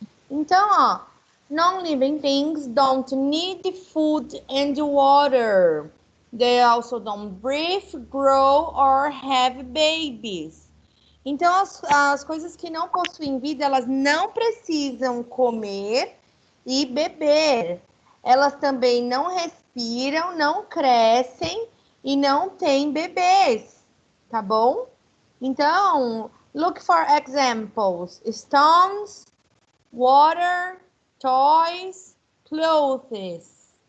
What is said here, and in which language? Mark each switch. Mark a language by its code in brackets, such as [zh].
[pt] Então, ó, [en] non-living things don't need food and water. They also don't breathe, grow, or have babies. [pt] Então, as coisas que não possuem vida, elas não precisam comer e beber. Elas também não respiram, não crescem e não têm bebês, tá bom? [en] Então, look for examples. Stones, water, toys, clothes.